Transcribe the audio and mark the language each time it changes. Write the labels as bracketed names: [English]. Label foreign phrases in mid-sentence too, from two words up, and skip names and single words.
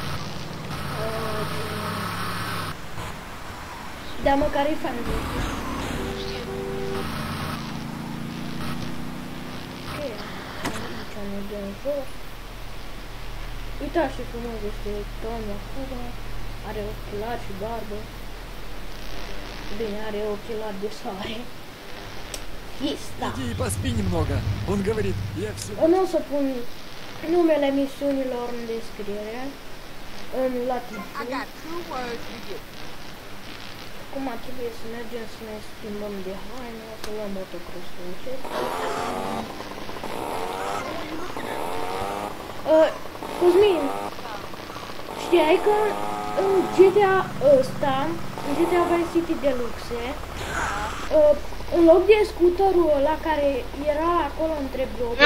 [Romanian] Da, măcar e fan de ok, aici mergem jos. Uitați ce frumos este Tommy acum. Are ochelari și barbă. Bine, are ochelari de soare. Fiesta! [Russian] Иди и поспи немного. Он говорит, я все... [Romanian] Nu o să pun numele misiunilor în descriere. La titlu. Acum trebuie să mergem să ne schimbăm de haină, să luăm motocrossul acesta. Cosmin, știai că în GTA ăsta, în GTA Vice City Deluxe, în loc de scuterul ăla care era acolo între blocuri...